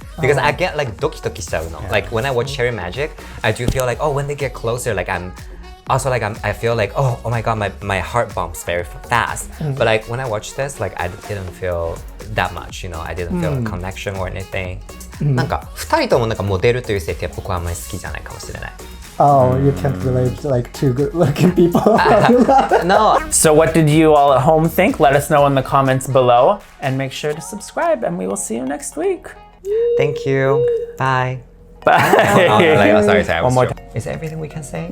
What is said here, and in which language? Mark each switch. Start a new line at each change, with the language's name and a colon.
English: Because I get like
Japanese: doki doki しちゃうの.
English: Like when I watch Cherry Magic, I do feel like, oh, when they get closer, like I feel like, oh my god, my heart bumps very fast. But like when I watch this, like I didn't feel that much, you know, I didn't feel a connection or anything.
Japanese: なんか2人ともなんかモデルという設定は僕はあんまり好きじゃないかもしれない。
English: Oh, you can't relate to like two good-looking people. No. So what did you all at home think? Let us know in the comments below and make sure to subscribe and we will see you next week. Thank you. Bye. Bye. Oh, sorry. One more time. Is that everything we can say?